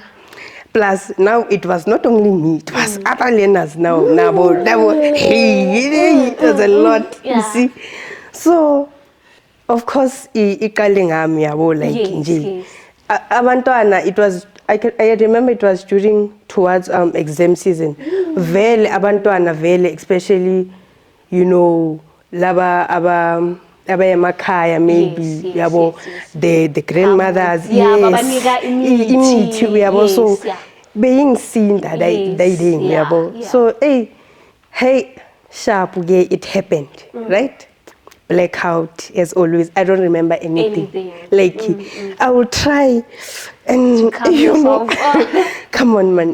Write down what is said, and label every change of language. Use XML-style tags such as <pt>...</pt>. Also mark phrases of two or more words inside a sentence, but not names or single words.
<en>Plus, now it was not only me; it was other learners now. It was a lot. You see, so of course, abantwana, it was. I remember it was towards exam season.</en> <zu>Vele abantwana vele,</zu> <en>especially,</en> <zu>laba emakhaya</zu> <en>maybe, the grandmothers, so being seen that they so hey, sharp, it happened, right? Blackout as always. I don't remember anything. I will try and come on, man.</en>